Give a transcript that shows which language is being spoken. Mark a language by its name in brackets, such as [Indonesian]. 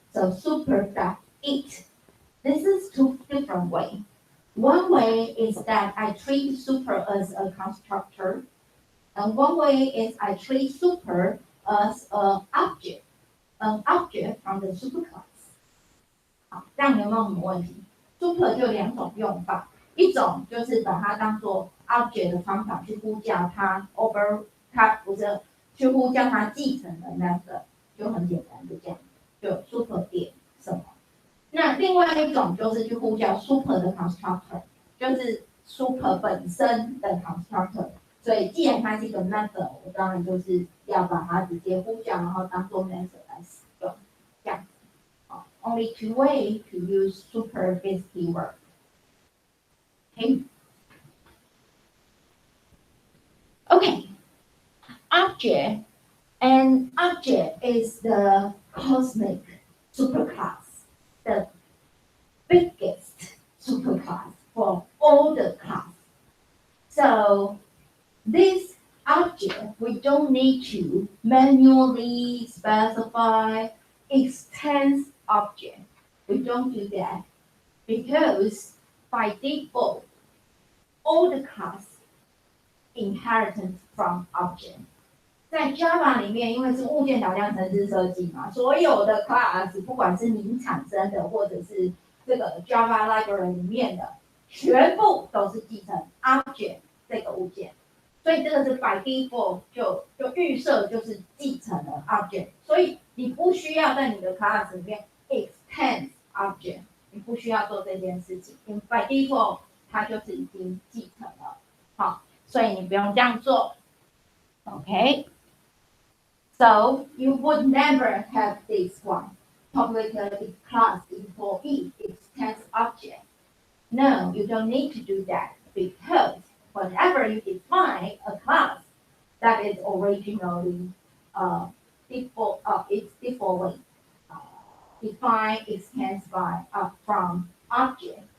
[English] So super.it. This is two different ways. One way is that I treat super as a constructor, and one way is I treat super as an object from the superclass. [Chinese] 好，这样有没有什么问题？ super 就两种用法，一种就是把它当做 object 的方法去呼叫它 它不是去呼叫它继承的那个，就很简单，就这样，就 super 点什么。那另外一种就是去呼叫 super 的 constructor， 就是 super 本身的 constructor。所以既然它是一个 method， 我当然就是要把它直接呼叫，然后当做 method 来使用，这样子。 [English] Only two ways to use super with keyword. Okay. Okay. Object. And object is the cosmic superclass, the biggest superclass for all the class. So this object, we don't need to manually specify extends object. We don't do that because by default, all the class inherit from object. [Chinese] 在 Java 里面，因为是物件导向程式设计嘛，所有的 class 不管是您产生的，或者是这个 Java library 里面的，全部都是继承 object 这个物件。所以这个是 by default 就预设就是继承了 object， 所以你不需要在你的 class 里面 extend object， 你不需要做这件事情，因为 by default 它就是已经继承了，好，所以你不用这样做 ，OK？ [English] So you would never have this one. Public class employee extends object. No, you don't need to do that because whenever you define a class that is originally it's default define extends by from object.